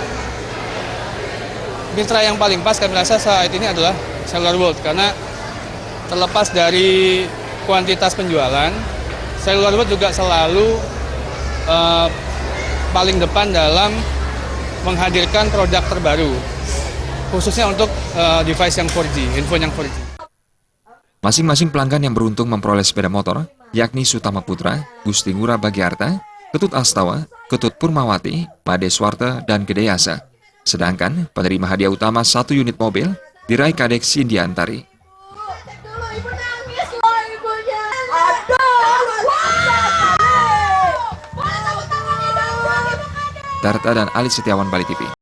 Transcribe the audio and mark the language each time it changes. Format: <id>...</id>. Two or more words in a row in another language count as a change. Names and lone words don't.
<id>Mitra yang paling pas kami rasa saat ini adalah Cellular World, karena terlepas dari kuantitas penjualan, Cellular World juga selalu paling depan dalam menghadirkan produk terbaru, khususnya untuk device yang 4G, handphone yang 4G. Masing-masing pelanggan yang beruntung memperoleh sepeda motor, yakni Sutama Putra, Gusti Ngurah Bagiarta, Ketut Astawa, Ketut Purmawati, Made Swarta, dan Gede Yasa. Sedangkan penerima hadiah utama 1 unit mobil diraih Kadek Sindiantari. Darta dan Ali Setiawan, Bali TV.</id>